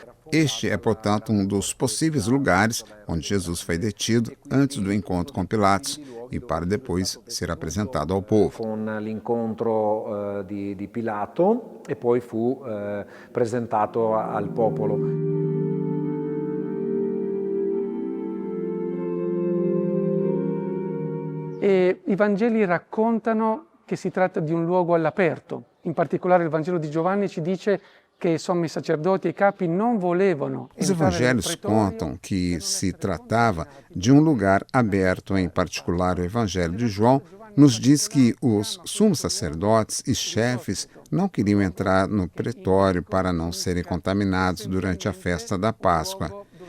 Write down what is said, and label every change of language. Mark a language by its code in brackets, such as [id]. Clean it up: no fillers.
[pt] Este é, portanto, um dos possíveis lugares onde Jesus foi detido antes do encontro com Pilatos e para depois ser apresentado ao povo. [it] Com l'incontro di Pilato e poi fu presentato al popolo. E i Vangeli raccontano che si tratta di un luogo all'aperto. In particolare il Vangelo di Giovanni ci dice che i sommi sacerdoti e i capi non volevano. [pt] Os evangelhos contam que se tratava de um lugar aberto, em particular o Evangelho de João nos diz que os sumos sacerdotes e chefes não queriam entrar no pretório para não serem contaminados durante a festa da Páscoa.